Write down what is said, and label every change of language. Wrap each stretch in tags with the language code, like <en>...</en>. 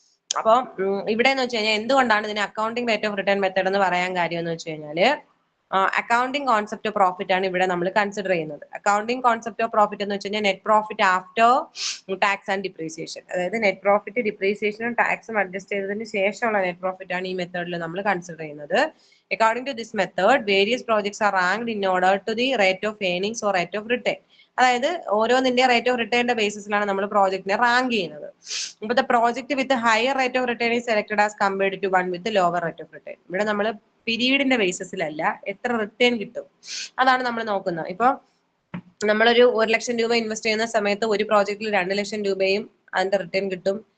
<ml>അപ്പം ഇവിടെ എന്ന് വെച്ച് കഴിഞ്ഞാൽ എന്തുകൊണ്ടാണ് ഇതിന് accounting rate of return method എന്ന് പറയാൻ കാര്യം എന്ന് വെച്ച് കഴിഞ്ഞാല് അക്കൗണ്ടിംഗ് കോൺസെപ്റ്റ് ഓഫ് പ്രോഫിറ്റ് ആണ് ഇവിടെ നമ്മൾ കൺസിഡർ ചെയ്യുന്നത്. അക്കൗണ്ടിംഗ് കോൺസെപ്റ്റ് ഓഫ് പ്രോഫിറ്റ് എന്ന് വെച്ച് കഴിഞ്ഞാൽ net profit after tax and depreciation. അതായത് നെറ്റ് പ്രോഫിറ്റ് ഡിപ്രീസിയേഷനും ടാക്സും അഡ്ജസ്റ്റ് ചെയ്തതിന് ശേഷമുള്ള നെറ്റ് പ്രോഫിറ്റ് ആണ് ഈ മെത്തേഡിൽ നമ്മൾ കൺസിഡർ ചെയ്യുന്നത്.</ml> <en>According to this method, various projects are ranked in order to the rate of earnings or rate of return.</en> <ml>അതായത് ഓരോന്നിന്റെ റേറ്റ് ഓഫ് റിട്ടേണിന്റെ ബേസിസിലാണ് നമ്മൾ പ്രോജക്റ്റിനെ റാങ്ക് ചെയ്യുന്നത്.</ml> <en>ഇപ്പൊ the project with higher rate of return is selected as compared to one with lower rate of return.</en> <ml>ഇവിടെ നമ്മൾ പീരീഡിന്റെ ബേസിസിലല്ല, എത്ര return കിട്ടും അതാണ് നമ്മൾ നോക്കുന്നത്. ഇപ്പൊ നമ്മളൊരു 1 ലക്ഷം രൂപ ഇൻവെസ്റ്റ് ചെയ്യുന്ന സമയത്ത് ഒരു പ്രോജക്റ്റിൽ 2 ലക്ഷം രൂപയും അതിന്റെ റിട്ടേൺ കിട്ടും.</ml>